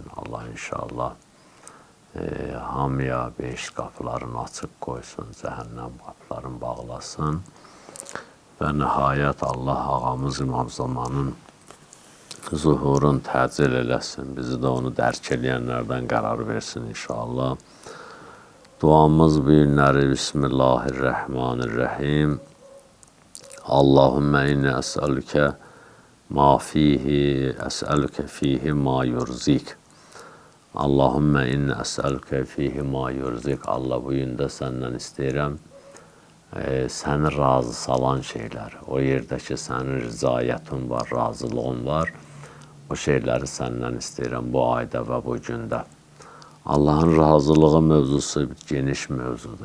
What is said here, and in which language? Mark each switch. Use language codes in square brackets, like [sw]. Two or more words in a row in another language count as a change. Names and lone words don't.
[az] Allah inşallah hamıya beş qapılarını açıq qoysun, cəhənnəm qapılarını bağlasın. Və nəhayət Allah ağamız İmam Zamanın zuhurun təcil eləsin. Bizi də onu dərk eləyənlərdən qərar versin inşallah. Duamız bu günləri Bismillahirrahmanirrahim. [ar] اللهم إني أسألك ما فيه، أسألك فيه ما يرضيك. اللهم إني أسألك فيه ما يرضيك. [az] Allah bu gündə səndən istəyirəm. Səni razı salan şeylər, o yerdə ki, sənin rızayətin var, razılığın var, o şeyləri səndən istəyirəm bu ayda və bu gündə. Allahın razılığı mövzusu geniş mövzudur.